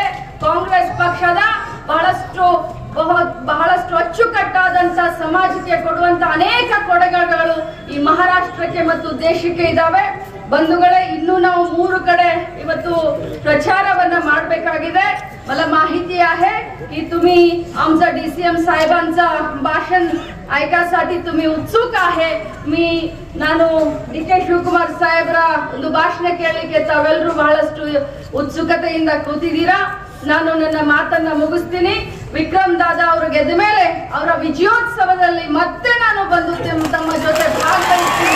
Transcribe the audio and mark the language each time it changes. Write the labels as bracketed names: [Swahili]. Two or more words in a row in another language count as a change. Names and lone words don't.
[Kannada] ಕಾಂಗ್ರೆಸ್ ಪಕ್ಷದ ಬಹಳಷ್ಟು ಅಚ್ಚುಕಟ್ಟಾದಂತ ಸಮಾಜಕ್ಕೆ ಕೊಡುವಂತ ಅನೇಕ ಕೊಡುಗೆಗಳು ಈ ಮಹಾರಾಷ್ಟ್ರಕ್ಕೆ ಮತ್ತು ದೇಶಕ್ಕೆ ಇದಾವೆ. ಬಂಧುಗಳೇ, ಇನ್ನೂ ನಾವು 3 ಕಡೆ ಇವತ್ತು प्रचारवನ್ನ ಮಾಡಬೇಕಾಗಿದೆ. [Marathi] मला माहिती आहे की तुम्ही आमचा DCM साहेबांचा भाषण ऐकायसाठी तुम्ही उत्सुक आहे. [Kannada] ನಾನು DK ಶಿವಕುಮಾರ್ ಸಾಹೇಬ್ರ ಒಂದು ಭಾಷಣ ಕೇಳಲಿಕ್ಕೆ ತಾವೆಲ್ಲರೂ ಬಹಳಷ್ಟು ಉತ್ಸುಕತೆಯಿಂದ ಕೂತಿದ್ದೀರಾ. ನಾನು ನನ್ನ ಮಾತನ್ನ ಮುಗಿಸ್ತೀನಿ. ವಿಕ್ರಮ್ ದಾದಾ ಅವರು ಗೆದ್ದ ಮೇಲೆ ಅವರ ವಿಜಯೋತ್ಸವದಲ್ಲಿ ಮತ್ತೆ ನಾನು ಬಂದು ತಮ್ಮ ಜೊತೆ ಭಾಗವಹಿಸ್ತೀನಿ.